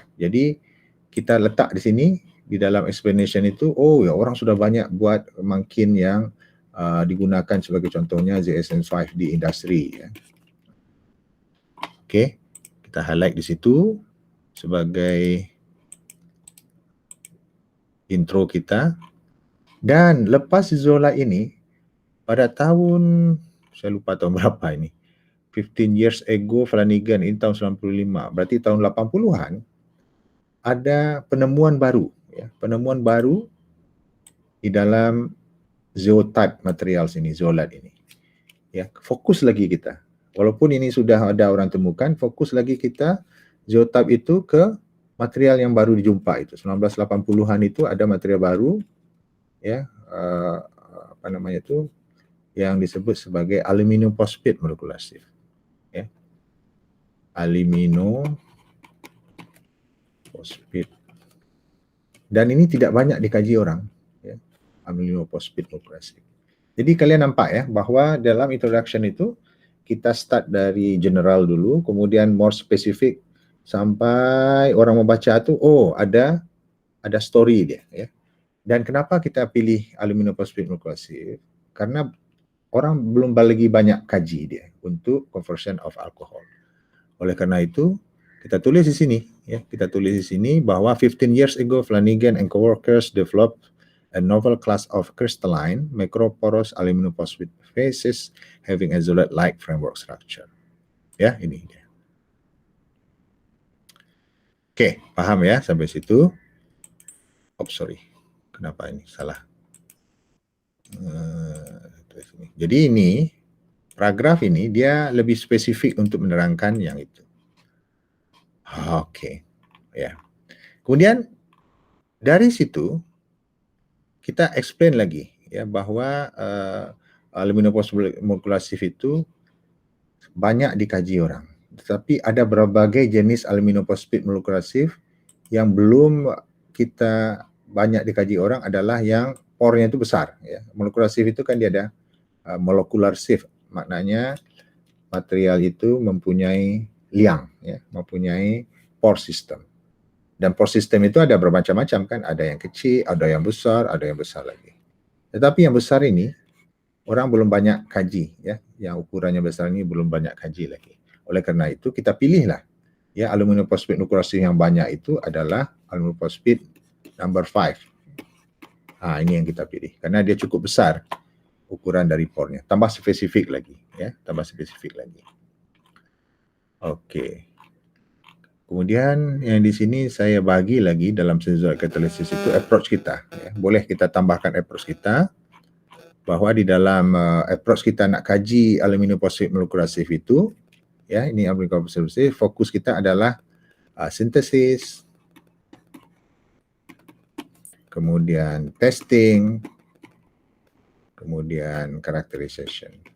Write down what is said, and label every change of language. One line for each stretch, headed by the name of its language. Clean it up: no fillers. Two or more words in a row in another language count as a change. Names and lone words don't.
Indonesian: Jadi kita letak di sini di dalam explanation itu, oh ya orang sudah banyak buat mungkin yang digunakan sebagai contohnya ZSM5 di industri ya. Oke, kita highlight di situ sebagai intro kita. Dan lepas zeolite ini pada tahun, saya lupa tahun berapa ini,
English: 15 years ago Flanagan,
Indonesian: ini tahun 95, berarti tahun 80-an ada penemuan baru ya, penemuan baru di dalam
English: zeotype material
Indonesian: sini, zeolite ini. Ya, fokus lagi kita. Walaupun ini sudah ada orang temukan, fokus lagi kita zeotype itu ke material yang baru dijumpa itu. 1980-an itu ada material baru ya, apa namanya itu, yang disebut sebagai
English: aluminium phosphate molecular sieve. Ya. Aluminium phosphate.
Indonesian: Dan ini tidak banyak dikaji orang ya.
English: Aluminium phosphate molecular sieve.
Indonesian: Jadi kalian nampak ya bahwa dalam introduction itu kita start dari general dulu, kemudian
English: more specific
Indonesian: sampai orang membaca itu, oh ada ada story dia, ya. Dan kenapa kita pilih
English: aluminium phosphate mulclasif?
Indonesian: Karena orang belum lagi banyak kaji dia untuk
English: conversion of alcohol.
Indonesian: Oleh karena itu, kita tulis di sini, ya, kita tulis di sini bahwa
English: 15 years ago Flanagan and co-workers developed a novel class of crystalline microporous aluminum phosphate phases having isolate-like framework structure.
Indonesian: Ya, ini dia. Oke, paham ya sampai situ?
English: Oh, sorry.
Indonesian: Kenapa ini salah? Jadi ini paragraf ini dia lebih spesifik untuk menerangkan yang itu. Oke, ya. Kemudian dari situ kita explain lagi ya bahwa
English: aluminium phosphate mulclasif
Indonesian: itu banyak dikaji orang. Tetapi ada berbagai jenis
English: aluminium phosphate mulclasif
Indonesian: yang belum kita banyak dikaji orang adalah yang pornya itu besar. Ya. Mulclasif itu kan dia ada
English: molecular sieve,
Indonesian: maknanya material itu mempunyai liang, ya, mempunyai
English: pore system.
Indonesian: Dan
English: pore system
Indonesian: itu ada bermacam-macam kan, ada yang kecil, ada yang besar lagi. Tetapi yang besar ini orang belum banyak kaji, ya, yang ukurannya besar ini belum banyak kaji lagi. Oleh karena itu kita pilihlah, ya,
English: aluminium phosphate mulclasif
Indonesian: yang banyak itu adalah
English: aluminium phosphate number 5.
Indonesian: Ini yang kita pilih karena dia cukup besar ukuran dari pornya. Tambah spesifik lagi, ya, tambah spesifik lagi. Oke. Kemudian yang di sini saya bagi lagi dalam
English: sensory catalysis
Indonesian: itu approach kita. Ya. Boleh kita tambahkan approach kita bahwa di dalam approach kita nak kaji
English: aluminium phosphate mulclasif
Indonesian: itu, ya, ini
English: aluminium phosphate,
Indonesian: fokus kita adalah sintesis, kemudian testing, kemudian characterization.